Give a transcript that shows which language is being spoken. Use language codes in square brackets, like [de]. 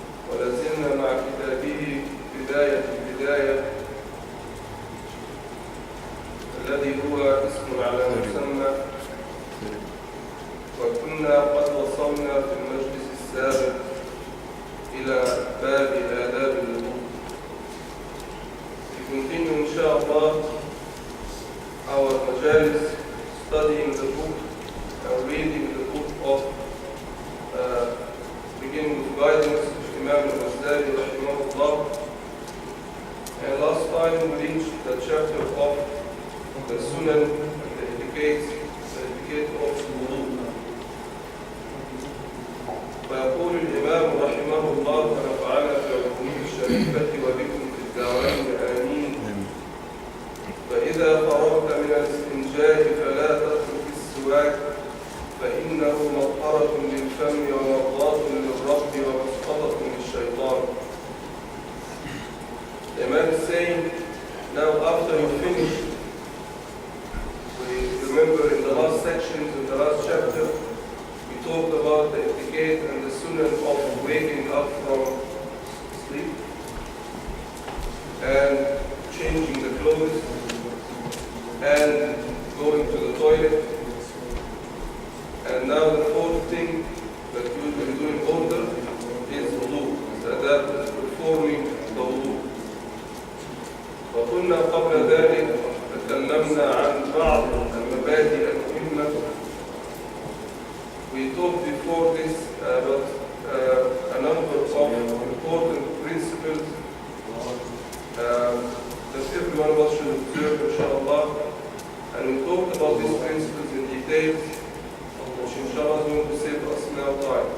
[ar] ولازلنا مع كتابه بداية البداية، الذي هو اسم على مسمى، وكنا قد وصلنا في المجلس السابق إلى باب آداب الوضوء. [en] We continue inshallah our majalis studying the book and reading the book of beginning with guidance of Imam Ghazali rahimahullah. And last time we reached the chapter of the Sunan and the etiquette of wudu. [ar] فيقول الإمام رحمه الله ونفعنا في علومه الشريفة وبكم في الدارين آمين. فإذا فرغت من الاستنجاء فلا تترك السواك، فإنه مطهرة للفم ومرضاة للرب ومسقطة للشيطان. [en] The man is saying, now after you finish, we remember in the last sections, in the last chapter, we talked about the etiquette and the sunnah of waking up from sleep and changing the clothes and going to the toilet. And now the fourth thing that you will do in order is wudu, that is performing the wudu. [ar] وقلنا قبل ذلك تكلمنا عن بعض المبادئ المهمة. [en] We talked before this about a number of important principles that everyone of us should observe, inshallah. And we talked about these principles in detail, which inshallah is going to save us now time.